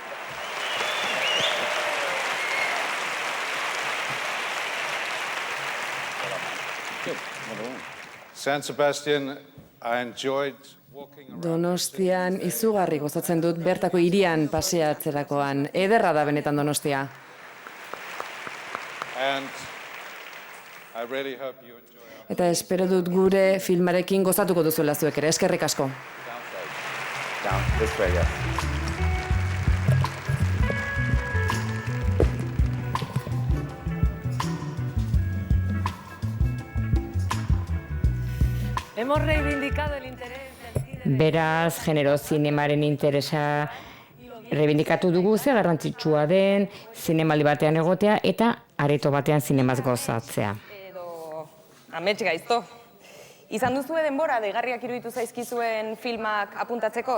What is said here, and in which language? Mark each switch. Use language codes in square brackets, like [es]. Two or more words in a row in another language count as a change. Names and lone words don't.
[en] San Sebastian, I enjoyed [eu] Donostian izugarri gozatzen dut bertako hirian paseatzerakoan. Ederra da benetan Donostia. [en] and I really hope you enjoy [eu] Eta espero dut gure filmarekin gozatuko duzuela zuek ere. Eskerrik asko. [en] Down, this way, yes. [es] Hemos reivindicado el interés del cine. [eu] Beraz, genero zinemaren interesa reivindikatu dugu, ze garrantzitsua den zinemaldi batean egotea eta areto batean zinemaz gozatzea. Edo amets gaizto. Izan duzue denbora deigarriak iruditu zaizkizuen filmak apuntatzeko?